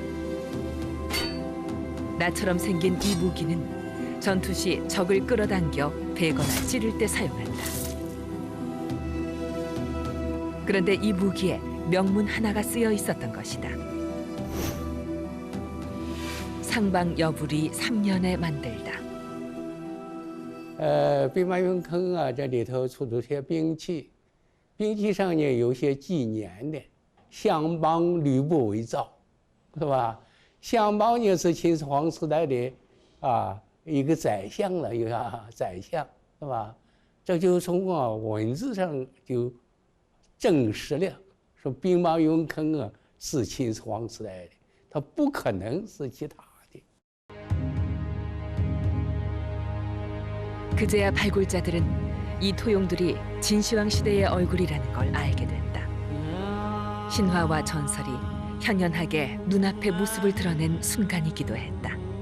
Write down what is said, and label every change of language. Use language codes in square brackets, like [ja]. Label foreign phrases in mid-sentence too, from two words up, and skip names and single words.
[ko] 나처럼 생긴 이 무기는 전투 시 적을 끌어당겨 베거나 찌를 때 사용한다. 그런데 이 무기에 명문 하나가 쓰여 있었던 것이다. 상방 여불이 3년에 만들다. [zh] 兵马俑坑啊，这里头出土些兵器，兵器上呢有些纪年的，相邦吕不韦造，是吧？相邦呢是秦始皇时代的一个宰相了，一个宰相，是吧？这就从文字上就证实了。说兵马俑坑是秦始皇时代的，它不可能是其他的。 [ko] 그제야 발굴자들은 이 토용들이 진시황 시대의 얼굴이라는 걸 알게 됐다. 신화와 전설이 현연하게 눈앞에 모습을 드러낸 순간이기도 했다.